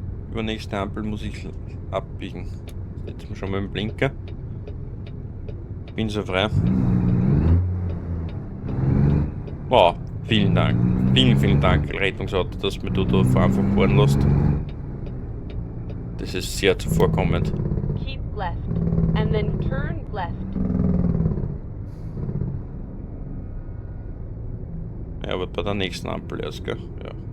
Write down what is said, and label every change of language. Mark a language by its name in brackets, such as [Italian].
[German] Übernächste Ampel muss ich abbiegen. Jetzt mal schon mal im Blinker. Bin so frei. Wow, vielen Dank. Vielen Dank, Rettungsauto, dass mir du da einfach fahren lässt. Das ist sehr zuvorkommend. [English] Keep left, and then turn left. [German] Ja, aber bei der nächsten Ampel erst, gell? Ja.